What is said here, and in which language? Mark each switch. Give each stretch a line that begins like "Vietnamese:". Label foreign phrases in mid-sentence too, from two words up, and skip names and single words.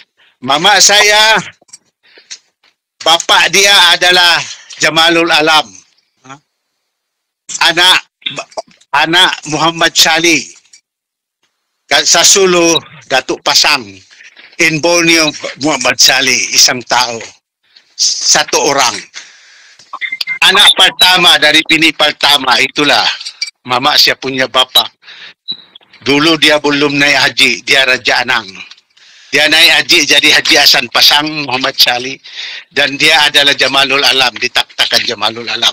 Malay: Mama saya, bapak dia adalah Jamalul Alam. Anak Muhammad Shali.
Filipino: Sa Sulu, Datuk Pasang.
English: In Borneo, Muhammad Shali,
Filipino: isang tao.
Malay: 1 orang. Anak pertama dari bini pertama, itulah mama saya punya bapak. Dulu dia belum naik haji, dia Raja Anang. Dia naik haji jadi Haji Hasan Pasang Muhammad Shali, dan dia adalah Jamalul Alam, ditaktakan Jamalul Alam.